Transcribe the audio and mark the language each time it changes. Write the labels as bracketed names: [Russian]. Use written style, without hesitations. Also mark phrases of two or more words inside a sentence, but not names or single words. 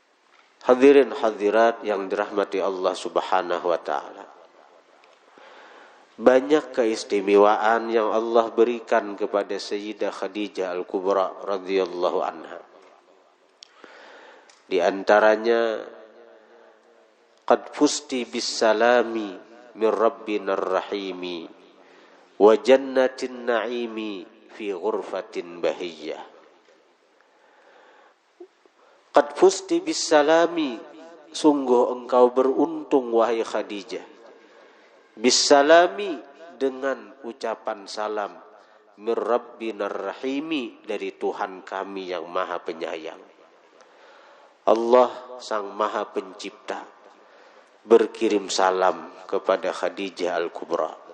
[Indonesian] Hadirin hadirat yang dirahmati [Arabic] الله سبحانه وتعالى. [Indonesian] Banyak keistimewaan yang Allah berikan kepada Sayyidah Khadijah Al-Kubra [Arabic] رضي الله عنها. [Indonesian] Di antaranya, [Arabic] قد فزت بالسلام من ربنا الرحيم وجنة النعيم في غرفة بهية. قد فزت بالسلام, [Indonesian] sungguh engkau beruntung wahai Khadijah. Bisalami, dengan ucapan salam, [Arabic] من ربنا الرحيم, [Indonesian] dari Tuhan kami yang maha penyayang. Allah sang maha pencipta berkirim salam kepada Khadijah Al-Kubra.